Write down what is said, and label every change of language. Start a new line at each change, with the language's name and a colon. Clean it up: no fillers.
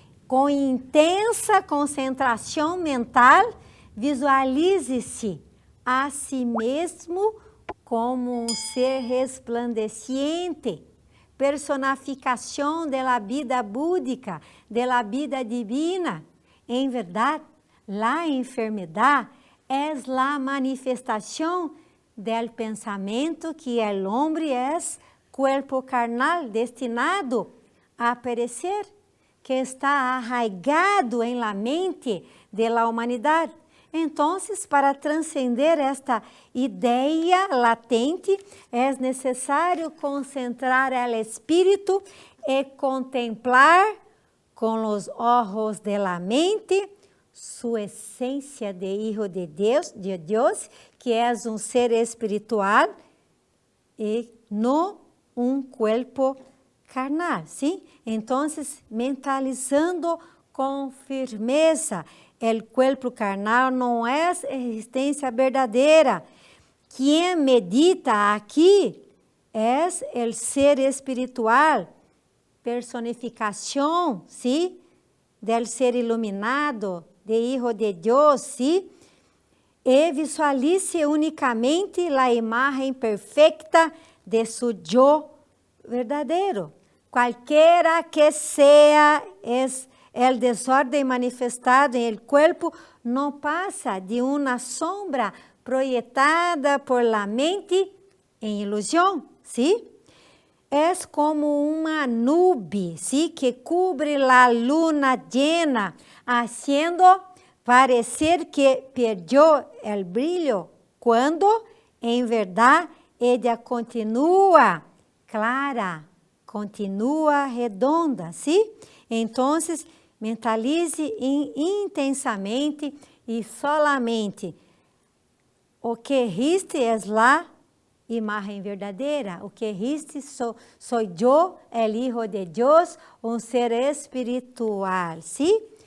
Portuguese: Com intensa concentração mental, visualize-se a si mesmo como um ser resplandeciente, personificação da vida búdica, da vida divina. Em verdade, a enfermidade é a manifestação
Spanish: del pensamento que el hombre es cuerpo carnal destinado a perecer, que está arraigado en la mente de la humanidad.
Portuguese: Entonces, para transcender esta ideia latente, é necessário concentrar o espírito e contemplar com os olhos
Spanish: de la mente
Portuguese: sua essência de Hijo de Deus, que é um ser espiritual e não um corpo carnal,
Spanish: ¿sí?
Portuguese: Então, mentalizando com firmeza, o corpo carnal não é existência verdadeira. Quem medita aqui é o ser espiritual, personificação,
Spanish: ¿sí? Del ser iluminado, de Hijo de Deus, ¿sí?
Portuguese: E visualize unicamente a imagem perfeita de
Spanish: su yo
Portuguese: verdadeiro. Qualquer que seja o desordem manifestado em
Spanish: el cuerpo,
Portuguese: não passa de uma sombra projetada por
Spanish: la mente
Portuguese: em ilusão,
Spanish: ¿sí?
Portuguese: É como uma
Spanish: nube, ¿sí? Que cubre la luna llena, haciendo parecer que perdió el brillo,
Portuguese: quando, em verdade, ela continua clara, continua redonda,
Spanish: ¿sí?
Portuguese: Então, mentalize intensamente e
Spanish: solamente
Portuguese: o que existe é a imagem verdadeira. O que existe sou eu,
Spanish: el Hijo
Portuguese: de Deus, um ser espiritual,
Spanish: ¿sí?